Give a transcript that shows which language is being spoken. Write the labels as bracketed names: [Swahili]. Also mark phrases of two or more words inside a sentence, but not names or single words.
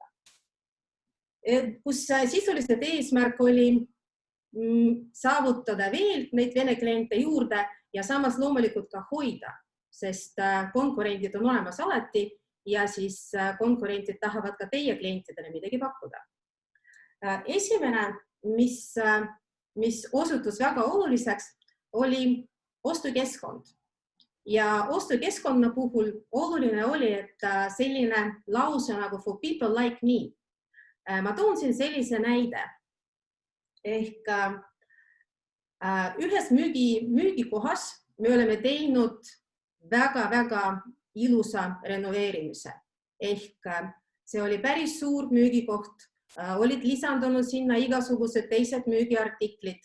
[Estonian] Kus sisuliselt eesmärk oli saavutada veel neid vene kliente juurde ja samas loomulikult ka hoida, sest konkurendid on olemas alati ja siis konkurendid tahavad ka teie klientidele midagi pakkuda. Esimene, mis osutus väga oluliseks, oli ostukeskkond. Ja ostukeskkonna puhul oluline oli, et selline lause nagu [English] for people like me. [Estonian] Ma toon siin sellise näide. Ehk ühes müügikohas me oleme teinud väga-väga ilusa renoveerimise. Ehk see oli päris suur müügikoht, olid lisandunud sinna igasugused teised müügiartiklid.